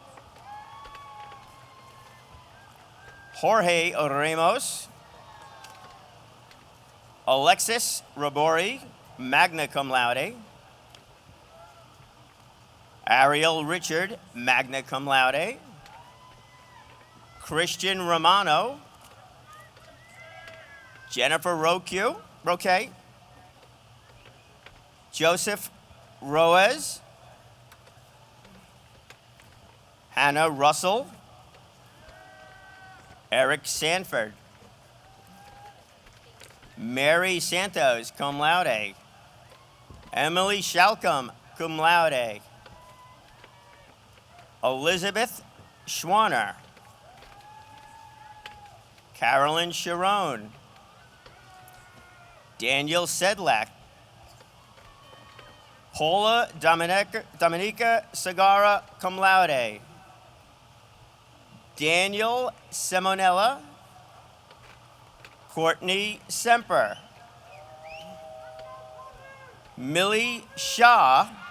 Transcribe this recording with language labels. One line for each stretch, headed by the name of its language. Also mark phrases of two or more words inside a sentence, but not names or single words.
English: Jorge Ramos. Alexis Rabori,
Latin: magna cum laude.
English: Ariel Richard,
Latin: magna cum laude.
English: Christian Romano. Jennifer Roque. Joseph Roez. Hannah Russell. Eric Sanford. Mary Santos,
Latin: cum laude.
English: Emily Shalcom,
Latin: cum laude.
English: Elizabeth Schwanner. Carolyn Sharon. Daniel Sedlak. Paula Dominica Sagara,
Latin: cum laude.
English: Daniel Simonella. Courtney Semper. Millie Shah.